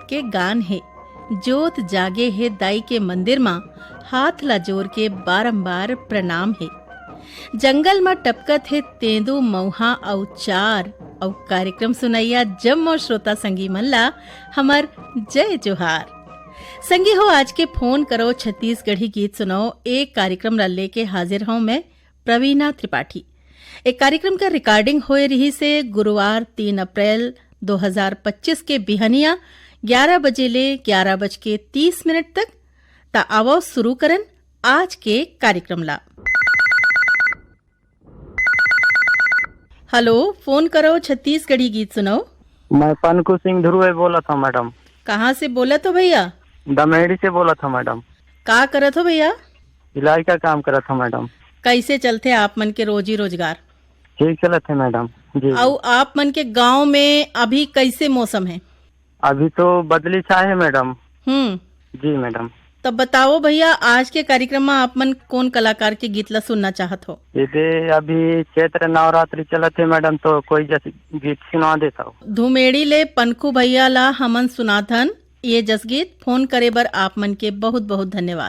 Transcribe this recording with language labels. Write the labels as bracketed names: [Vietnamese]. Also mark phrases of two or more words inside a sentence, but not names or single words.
[Chhattisgarhi] के गान है, जोत जागे है दाई के मंदिर मां, हाथ ला जोर के बारंबार प्रणाम है। जंगल में टपकत है तेंदू मऊहा औ चार औ कार्यक्रम सुनैया जम और श्रोता संगी मल्ला हमर जय जोहार। संगी हो आज के फोन करो छत्तीसगढ़ी गीत सुनाओ एक कार्यक्रम ला लेके हाजिर हूं मैं प्रवीणा त्रिपाठी। एक कार्यक्रम का रिकॉर्डिंग होए रही से गुरुवार 3 अप्रैल 2025 के बिहनिया 11 बजे ले 11:30 तक। ता आवो शुरू करन आज के कार्यक्रम ला। हेलो, फोन करो छत्तीसगढ़ी गीत सुनाओ। मैं पनकू सिंह ध्रुव बोला था मैडम। कहाँ से बोला तो भैया? दमेड़ी से बोला था मैडम। का करत हो भैया? सिलाई का काम करा था मैडम। कैसे चलते आप मन के रोजी रोजगार? ठीक चला थे मैडम जी। और आप मन के गांव में अभी कैसे मौसम है? अभी तो बदली छाए है मैडम। जी मैडम। तब बताओ भैया, आज के कार्यक्रम में आप मन कौन कलाकार के गीत ला सुनना चाहत हो? ये अभी चैत्र नवरात्रि चला थे मैडम, तो कोई जैसे गीत सुना देता हो। धुमेड़ी ले पनखू भैया ला हमन सुनाथन ये जसगीत। फोन करे बर आप मन के बहुत बहुत धन्यवाद।